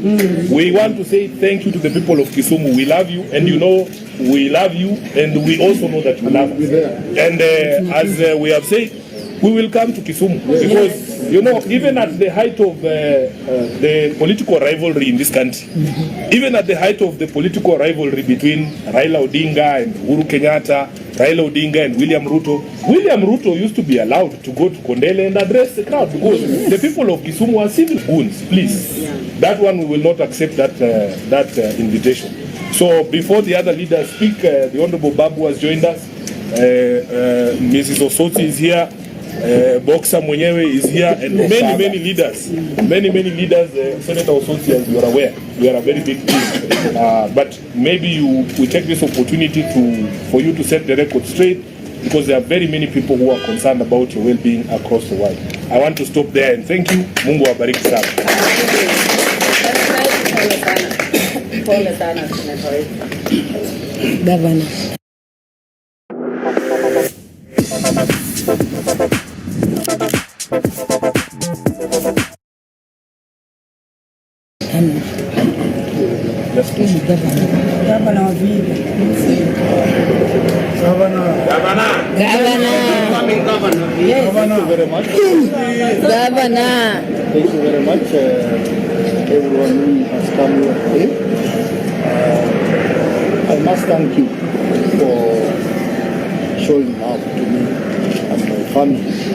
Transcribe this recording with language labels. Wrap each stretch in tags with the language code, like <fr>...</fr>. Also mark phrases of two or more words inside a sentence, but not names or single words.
<en>We want to say thank you to the people of Kisumu. We love you, and you know we love you, and we also know that you love us. And as we have said, we will come to Kisumu because, you know, even at the height of the political rivalry in this country, even at the height of the political rivalry between Raila Odinga and Uhuru Kenyatta, Raila Odinga and William Ruto used to be allowed to go to Kondele and address the crowd because the people of Kisumu are civil goons. Please, that one we will not accept that invitation. So before the other leaders speak, the Honorable Babu has joined us. Mrs. Osotsi is here. Boxer Mwenyewe is here, and many leaders. Senator Osotsi, as you are aware, we are a very big team. But maybe we take this opportunity for you to set the record straight, because there are very many people who are concerned about your well-being across the world. I want to stop there and thank you.</en> <sw>Mungu awabariki sana.</sw> <en>Governor. Governor. Yes. Thank you very much. Governor. Thank you very much, everyone who has come here today. I must thank you for showing up to me and my family.</en>